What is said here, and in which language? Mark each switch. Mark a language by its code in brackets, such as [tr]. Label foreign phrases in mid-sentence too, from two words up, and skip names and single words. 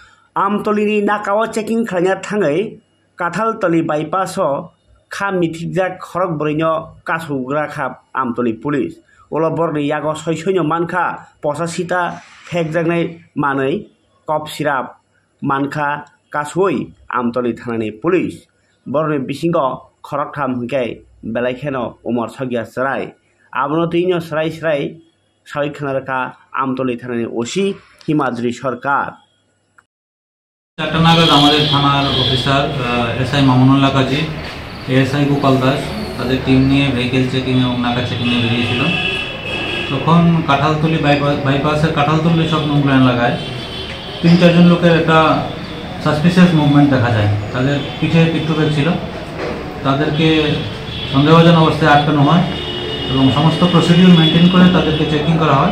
[trp] আমতলিनि नाकाओ चेकिं खालामनो थाङै काथालतली बाइपासआव खा मिथिजाक खरक बरैनो कासुग्रा खाब आमतली पुलिस अलबरनि यागो सयसयनो मानखा पसासिता फेकजागनाय मानै [en] cough syrup [trp] मानखा कासुई आमतली थानानि पुलिस बरनि बिसिंगो खरक थाम हिंखाय बेलायखेनो उमर सगिया सराय आबनो तैनो सराय सराय सावै खानारका आमतली थानानि ओसि हिमाद्रि सरकार [bn] চারটা নাগাদ আমাদের থানার অফিসার এসআই মামুনুল্লাহ কাজী এএসআই গোপাল দাস তাদের টিম নিয়ে [en] vehicle checking [bn] এবং নাকা চেকিংয়ে বেরিয়েছিল। তখন কাঁঠালতলি বাইপাসের কাঁঠালতলি সব নোংরা এলাকায় 3-4 জন লোকের একটা [en] suspicious movement [bn] দেখা যায়। তাদের পিঠে পিট্টু ব্যাগ ছিল, তাদেরকে সন্দেহভাজন অবস্থায় আটকানো হয় এবং সমস্ত [en] procedure maintain [bn] করে তাদেরকে চেকিং করা হয়।